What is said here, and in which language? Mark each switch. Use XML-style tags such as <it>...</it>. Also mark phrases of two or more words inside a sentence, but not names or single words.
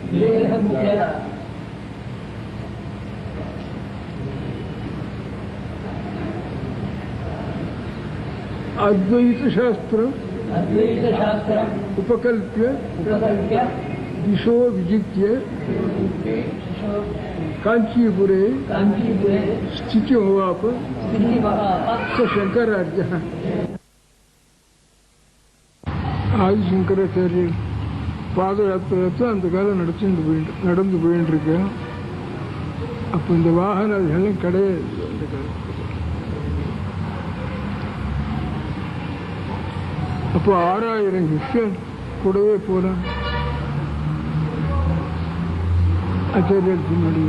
<sa>अद्वैत शास्त्र उपकल्प्य दिशो विजित्य कांचीपुरे स्थिति होवाप स शंकराचार्य</sa> <ta>ஆதி சங்கராச்சாரியர் பாத யாத்திரை அந்த காலம் நடந்து போயிட்டு இருக்கேன். அப்போ இந்த வாகனம் கிடையாது. அந்த காலம் அப்போ 6000 கிருஷ்ணன் கூடவே போனான் ஆச்சாரியர் பின்னாடி.</ta>